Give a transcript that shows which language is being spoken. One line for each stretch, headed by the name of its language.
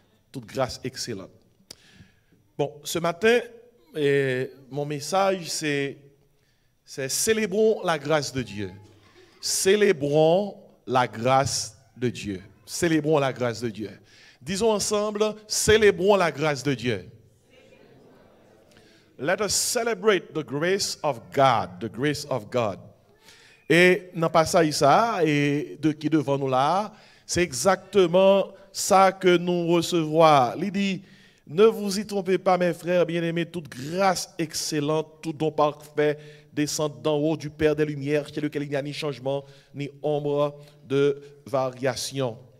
French: Toute grâce excellente. Bon, ce matin, mon message, c'est célébrons la grâce de Dieu. Célébrons la grâce de Dieu. Célébrons la grâce de Dieu. Disons ensemble, célébrons la grâce de Dieu.
English: Let us celebrate the grace of God, the grace of God.
French: Et dans le passage ça, et qui est devant nous là, c'est exactement ça que nous recevons. Il dit, ne vous y trompez pas, mes frères bien-aimés, toute grâce excellente, tout don parfait descend d'en haut du Père des Lumières, chez lequel il n'y a ni changement, ni ombre de variation.